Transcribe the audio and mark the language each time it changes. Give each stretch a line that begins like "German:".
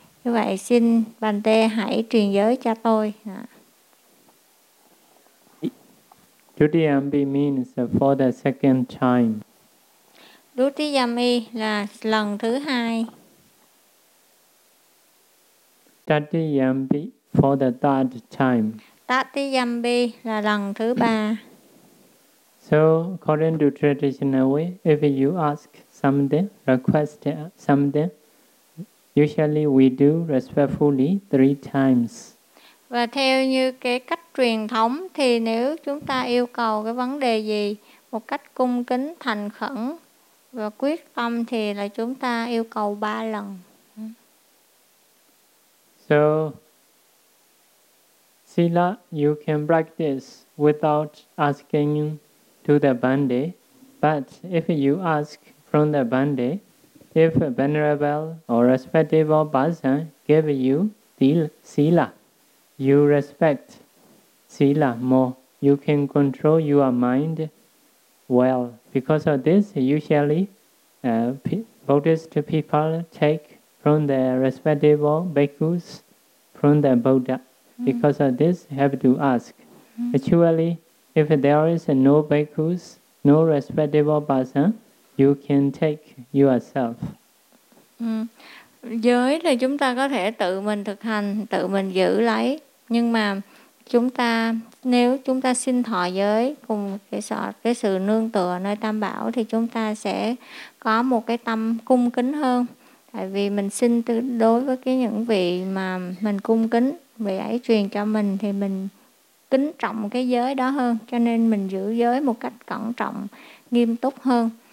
Vietnamese: Như vậy xin Bàn Tê hãy truyền giới cho tôi.
English: Dutiyami means for the second time.
Vietnamese: Dutiyami là lần thứ hai.
English: Tatiyami for the third time.
Vietnamese: Tatiyambi là lần thứ ba.
English: So according to traditional way, if you ask something, request something, usually we do respectfully three times.
Vietnamese: Và theo như cái cách truyền thống thì nếu chúng ta yêu cầu cái vấn đề gì một cách cung kính, thành khẩn và quyết tâm thì là chúng ta yêu cầu ba lần.
English: So Sila, you can practice without asking to the Bande, but if you ask from the Bande, if a venerable or respectable person give you the Sila, you respect Sila more. You can control your mind well. Because of this, usually Buddhist people take from the respectable bhikkhus from the Buddha. Because of this, have to ask. Actually, if there is no bhikkhus, no respectable person, you can take yourself.
Vietnamese: Giới thì chúng ta có thể tự mình thực hành, tự mình giữ lấy. Nhưng mà chúng ta, nếu chúng ta xin thọ giới cùng cái sự nương tựa nơi Tam Bảo thì chúng ta sẽ có một cái tâm cung kính hơn. Tại vì mình xin đối với cái những vị mà mình cung kính, vị ấy truyền cho mình thì mình kính trọng cái giới đó hơn, cho nên mình giữ giới một cách cẩn trọng, nghiêm túc hơn.